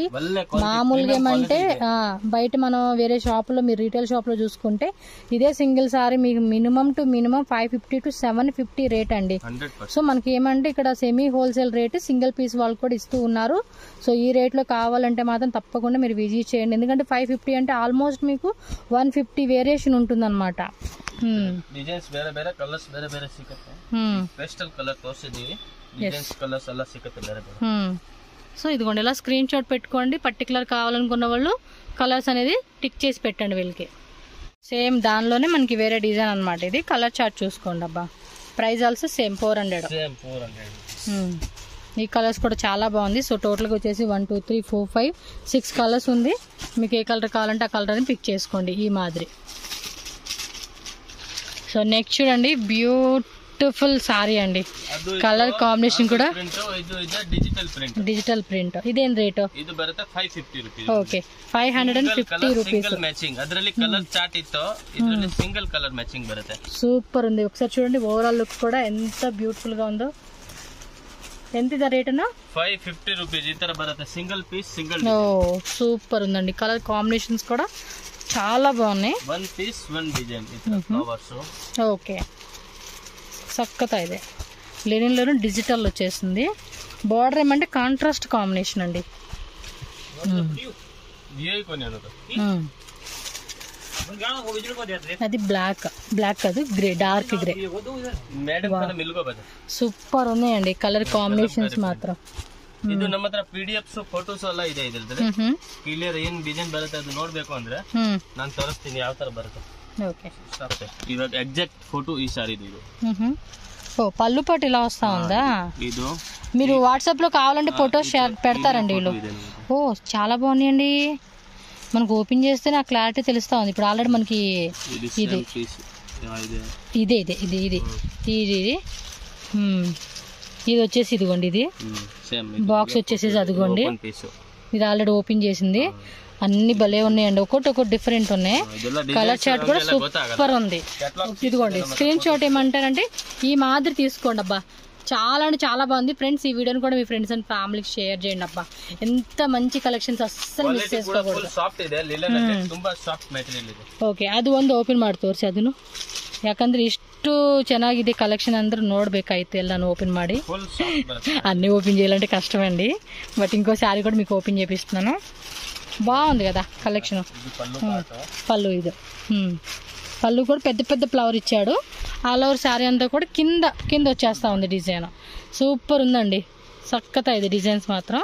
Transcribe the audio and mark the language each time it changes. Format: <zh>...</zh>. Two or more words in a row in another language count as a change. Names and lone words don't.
<te>మామూలుగా ఏమంటే బయట మనం వేరే షాపులో, మీరు</te> <en>retail shopలో</en> <te>చూసుకుంటే ఇదే</te> <en>single saree</en> <te>మీకు</te> <en>minimum to minimum</en> <te>550 to 750 రేట్ అండి. సో మనకి ఏమంటే ఇక్కడ</te> <en>semi wholesale rate, single piece</en> <te>వాళ్ళు కూడా ఇస్తూ ఉన్నారు. సో ఈ రేట్లో కావాలంటే మాత్రం తప్పకుండా మీరు విజిట్ చేయండి. ఎందుకంటే 550 అంటే ఆల్మోస్ట్ మీకు 150 వేరియేషన్ ఉంటుందన్నమాట.</te> <kn>ಡಿಸೈನ್ಸ್ ಬೇರೆ ಬೇರೆ, ಕಲರ್ಸ್ ಬೇರೆ ಬೇರೆ ಸಿಗುತ್ತೆ.</kn> <en>pastel colour</en> <kn>ತೋರಿಸಿದೀವಿ,</kn> <en>designs colours</en> <kn>ಎಲ್ಲ ಸಿಗುತ್ತೆ ಬೇರೆ ಬೇರೆ.</kn> <te>సో ఇదిగోండి, ఇలా</te> <en>screen shot</en> <te>పెట్టుకోండి. పర్టికులర్ కావాలనుకున్న వాళ్ళు కలర్స్ అనేది టిక్ చేసి పెట్టండి వీళ్ళకి. సేమ్ దానిలోనే మనకి వేరే డిజైన్ అనమాట. ఇది</te> <en>colour chart</en> <te>చూసుకోండి అబ్బా.</te> <en>price also same</en> <te>400. ఈ కలర్స్ కూడా చాలా బాగుంది.</te> <en>so totally</en> <te>వచ్చేసి 1 2 3 4 5 6 కలర్స్ ఉంది. మీకు ఏ కలర్ కావాలంటే ఆ కలర్ అని పిక్ చేసుకోండి ఈ మాదిరి.</te> <en>so next</en> <te>చూడండి,</te> <en>beautiful saree</en> <te>అండి.</te> <en>colour combination</en> <te>కూడా</te> <en>digital print.</en> <te>ఇదేం రేటు?</te> <kn>ಇದು ಬರುತ್ತೆ 550 ರೂಪೀಸ್.</kn> <en>okay, 550 rupees. single matching,</en> <kn>ಅದರಲ್ಲಿ</kn> <en>colour chart</en> <kn>ಇತ್ತು, ಇದರಲ್ಲಿ</kn> <en>single colour matching</en> <kn>ಬರುತ್ತೆ.</kn> <te>సూపర్ ఉంది. ఒకసారి చూడండి</te> <en>overall look</en> <te>కూడా ఎంత బ్యూటిఫుల్ గా ఉందో. ఎంత ఇది రేట్ అన్న? 550 రూపీస్.</te> <kn>ಈ ತರ ಬರುತ್ತೆ,</kn> <en>single piece, single.</en> <te>ఓ సూపర్ ఉందండి.</te> <en>colour combinations</en> <te>కూడా చాలా బాగున్నాయి. 1 పీస్ 1</te> <en>design flowers.</en> <te>ఓకే, చక్కగా ಇದೆ. లెనిన్లోనే డిజిటల్ వచ్చేసింది. బార్డర్ ఏమంటే</te> <en>contrast combination</en> <te>అండి. అది బ్లాక్ అది గ్రే,</te> <en>dark grey.</en> <te>సూపర్ ఉన్నాయండి</te> <en>colour combinations</en> <te>మాత్రం.</te> <kn>ಇದು ನಮ್ಮ ಹತ್ರ</kn> <en>PDFs photos</en> <kn>ಎಲ್ಲ ಇದೆ. ಇದ್ರದ್ದು ಕ್ಲಿಯರ್ ಏನ್ ಡಿಸೈನ್ ಬರುತ್ತೆ ಅದು ನೋಡ್ಬೇಕು ಅಂದ್ರೆ ನಾನು ತೋರಿಸ್ತೀನಿ ಯಾವ ತರ ಬರುತ್ತೆ.</kn> <en>okay,</en> <kn>ಇವಾಗ</kn> <en>exact photo</en> <kn>ಈ ಸಾರಿದು ಇದು.</kn> <te>ఓ పళ్ళు పాటు ఇలా వస్తా ఉందా?</te> <kn>ಇದು</kn> <te>మీరు వాట్సాప్ లో కావాలంటే ఫోటోస్ పెడతారండి వీళ్ళు. ఓ చాలా బాగున్నాయండి. మనకు ఓపెన్ చేస్తే నాకు క్లారిటీ తెలుస్తా ఉంది. ఇప్పుడు ఆల్రెడీ మనకి ఇది ఇదే ఇది ఇది ఇది ఇది ఇది వచ్చేసి ఇదిగోండి, ఇది బాక్స్ వచ్చేసి అదిగోండి, ఇది ఆల్రెడీ ఓపెన్ చేసింది. అన్ని భలే ఉన్నాయండి, ఒక్కొక్కటి డిఫరెంట్ ఉన్నాయి.</te> <en>colour chart</en> <te>కూడా సూపర్ ఉంది. ఇదిగోండి</te> <en>screen shot</en> <te>ఏమంటారంటే ఈ మాదిరి తీసుకోండి అబ్బా, చాలా అంటే చాలా బాగుంది ఫ్రెండ్స్. ఈ వీడియోని కూడా మీ</te> <en>friends and familyకి</en> <te>షేర్ చేయండి అబ్బా, ఎంత మంచి కలెక్షన్స్, అస్సలు మిస్ చేసుకోకూడదు.</te> <kn>ಓಕೆ, ಅದು ಒಂದು ಓಪನ್ ಮಾಡಿ ತೋರಿಸಿ ಅದನ್ನು, ಯಾಕಂದ್ರೆ ಇಷ್ಟು ಚೆನ್ನಾಗಿದೆ ಕಲೆಕ್ಷನ್ ಅಂದ್ರೆ ನೋಡ್ಬೇಕಾಯ್ತು ಎಲ್ಲಾನು ಓಪನ್ ಮಾಡಿ.</kn> <te>అన్నీ ఓపెన్ చేయాలంటే కష్టమండి, బట్ ఇంకో శారీ కూడా మీకు ఓపెన్ చేపిస్తున్నాను. బాగుంది కదా కలెక్షన్. పళ్ళు ఇది పళ్ళు కూడా పెద్ద పెద్ద ఫ్లవర్ ఇచ్చాడు.</te> <en>all over saree</en> <te>అంతా కూడా కింద కింద వచ్చేస్తా ఉంది డిజైన్. సూపర్ ఉందండి, చక్కగా ఇది డిజైన్స్ మాత్రం.</te>